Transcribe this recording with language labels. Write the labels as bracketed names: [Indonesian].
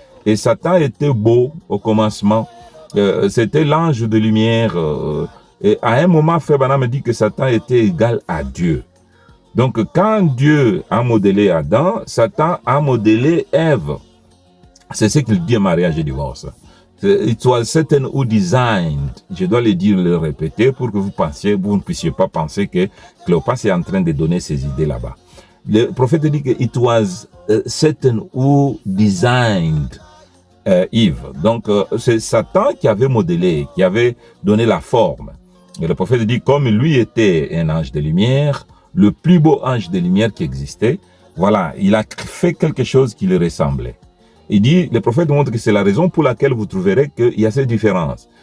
[French] Et Satan était beau au commencement. C'était l'ange de lumière. Et à un moment, Frère Branham me dit que Satan était égal à Dieu. Donc, quand Dieu a modélé Adam, Satan a modélé Ève. C'est ce qu'il dit au mariage et divorce. [English] It was Satan who designed. [French] Je dois le dire, le répéter pour que vous ne puissiez pas penser que Cléopas est en train de donner ses idées là-bas. Le prophète dit que [English] it was Satan who designed Eve. [French] Donc, c'est Satan qui avait modélé, qui avait donné la forme. Et le prophète dit, comme lui était un ange de lumière, le plus beau ange de lumière qui existait, voilà, il a fait quelque chose qui lui ressemblait. Il dit, le prophète montre que c'est la raison pour laquelle vous trouverez qu'il y a cette différence.